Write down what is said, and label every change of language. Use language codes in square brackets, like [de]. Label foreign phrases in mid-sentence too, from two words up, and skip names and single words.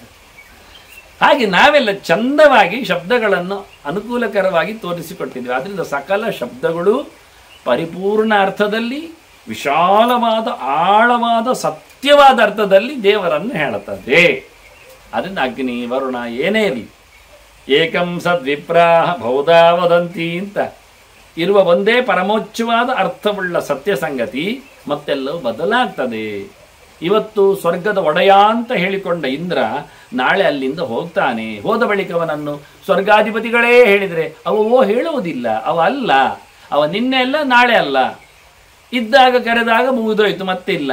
[kn] ಹಾಗೆ ನಾವೆಲ್ಲ ಚಂದವಾಗಿ ಶಬ್ದಗಳನ್ನು ಅನುಕೂಲಕರವಾಗಿ ತೋರಿಸಿಕೊಟ್ಟಿದ್ವಿ. ಆದ್ದರಿಂದ ಸಕಲ ಶಬ್ದಗಳು ಪರಿಪೂರ್ಣ ಅರ್ಥದಲ್ಲಿ, ವಿಶಾಲವಾದ ಆಳವಾದ ಸತ್ಯವಾದ ಅರ್ಥದಲ್ಲಿ ದೇವರನ್ನು ಹೇಳುತ್ತದೆ. ಅದರಿಂದ ಅಗ್ನಿ ವರುಣ ಏನೇ ಇರಲಿ, [sa] ಏಕಂ ಸದ್ವಿಪ್ರಾಹ ಬಹುಧಾ ವದಂತಿ [kn] ಅಂತ ಇರುವ ಒಂದೇ ಪರಮೋಚ್ಚವಾದ ಅರ್ಥವುಳ್ಳ ಸತ್ಯ ಸಂಗತಿ ಮತ್ತೆಲ್ಲವೂ ಬದಲಾಗ್ತದೆ. ಇವತ್ತು ಸ್ವರ್ಗದ ಒಡೆಯ ಅಂತ ಹೇಳಿಕೊಂಡ ಇಂದ್ರ ನಾಳೆ ಅಲ್ಲಿಂದ ಹೋಗ್ತಾನೆ. ಹೋದ ಬಳಿಕ ಅವನನ್ನು ಸ್ವರ್ಗಾಧಿಪತಿಗಳೇ ಹೇಳಿದರೆ ಅವೋ ಹೇಳುವುದಿಲ್ಲ, ಅವ ಅಲ್ಲ, ಅವ ನಿನ್ನೆ ಅಲ್ಲ ನಾಳೆ ಅಲ್ಲ, ಇದ್ದಾಗ ಕರೆದಾಗ ಮುಗಿದೋಯ್ತು ಮತ್ತೆ ಇಲ್ಲ.